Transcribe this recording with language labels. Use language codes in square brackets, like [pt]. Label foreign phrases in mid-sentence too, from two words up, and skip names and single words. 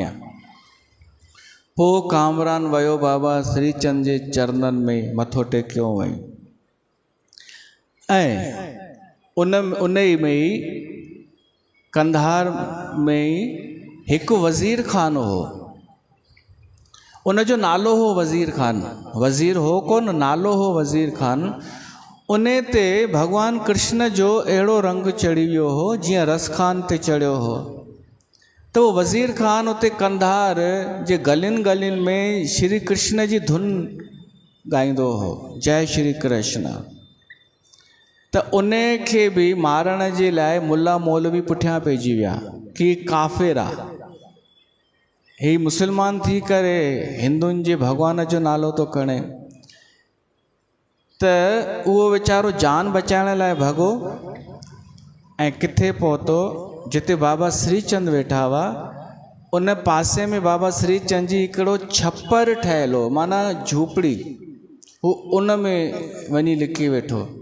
[sd] पोइ कामरान वियो बाबा श्रीचंद जे चरणनि में मथो टेकियो वई, ऐं उन ई में ई कंधार में ई हिकु वज़ीर खान हो, उन जो नालो हो वज़ीर खान, वज़ीर हो कोन, नालो हो वज़ीर खान। उन ते भगवान कृष्ण जो अहिड़ो रंग चढ़ी वियो हो जीअं रस खान ते चढ़ियो हो। तो वज़ीर खान उते कंधार जे गलियुनि गलियुनि में श्री कृष्ण जी धुन ॻाईंदो हो, जय श्री कृष्ण। त उन खे बि मारण जे लाइ मुल्ला मौलवी पुठियां पइजी विया कि काफ़िर आहे, ही मुस्लमान थी करे हिंदुनि जे भॻवान जो नालो थो खणे। त उहो वीचारो जान बचाइण लाइ भॻो ऐं किथे पहुतो, जिते बाबा श्रीचंद वेठा हुआ उन पासे में बाबा श्रीचंद जी हिकिड़ो छप्पर ठहियल हो, माना झूपड़ी, हू उन में वञी लिकी वेठो।